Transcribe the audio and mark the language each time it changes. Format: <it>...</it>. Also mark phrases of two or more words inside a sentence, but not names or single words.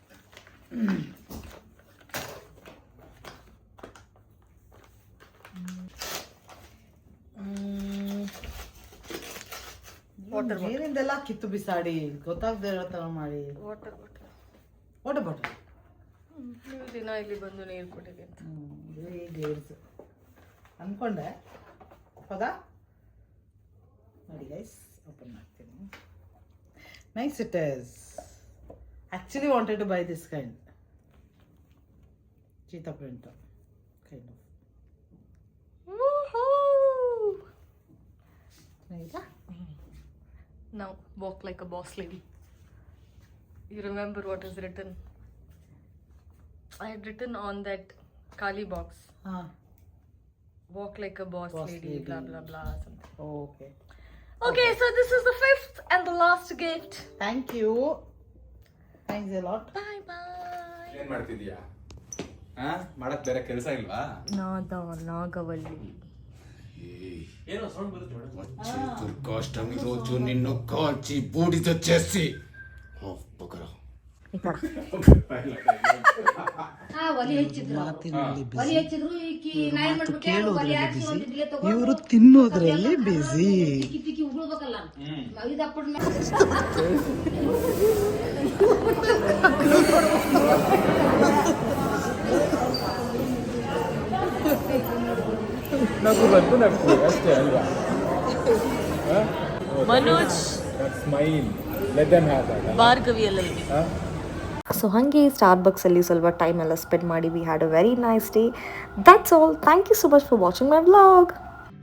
<kn>ಏನಿಂದೆಲ್ಲ ಕಿತ್ತು ಬಿಸಾಡಿ ಗೊತ್ತಾಗದೆ ಇರೋ ಥರ ಮಾಡಿ. ವಾಟರ್ ಬಾಟಲ್ ದಿನ ಇಲ್ಲಿ ಬಂದು ನೀರು ಕುಡಿತೀನಿ. ಗೇರ್ಸ್ ಅನ್ಕೊಂಡೆ. ಹೌದಾ? ನೋಡಿ ಗೈಸ್, ಓಪನ್ ಮಾಡ್ತೀನಿ.</kn> <en>nice it is. Actually wanted to buy this kind. Cheetah print. Kind of. Woohoo! Now walk like a boss lady. You remember what is written? I had written on that Kali box. Walk like a boss lady, blah blah blah something. Okay. Okay, so this is the 5th and the last gift. Thank you. Thanks a lot. Bye bye.</en> <kn>ಏನ್ ಮಾಡ್ತಿದ್ಯಾ? ಮಾಡಕ್ ಬೇರೆ ಕೆಲಸ ಇಲ್ವಾ? ನಾಗವಲ್ಲಿ. ಏನೋ ಸೌಂಡ್ ಬರುತ್ತೆ ಮೇಡಮ್.</kn> <te>వచ్చి దుర్గాష్టమి రోజు నిన్ను కాల్చి బూడిద చేసి పొగర.</te> <kn>ಇವರು ತಿನ್ನೋದ್ರಲ್ಲಿ ಬಿಸಿ. ನಗು ಬಂತು ನಗ್ತೀವಿ ಅಷ್ಟೇ ಅಲ್ವಾ? ಮನೋಜ್</kn> <en>smile let them have that.</en> <kn>ಭಾರ್ಗವಿಯಲ್ಲಿ. ಸೊ ಹಾಗೆ ಸ್ಟಾರ್ಬಕ್ಸಲ್ಲಿ ಸ್ವಲ್ಪ ಟೈಮ್ ಎಲ್ಲ ಸ್ಪೆಂಡ್ ಮಾಡಿ</kn> <en>we had a very nice day. that's all. thank you so much for watching my vlog.</en>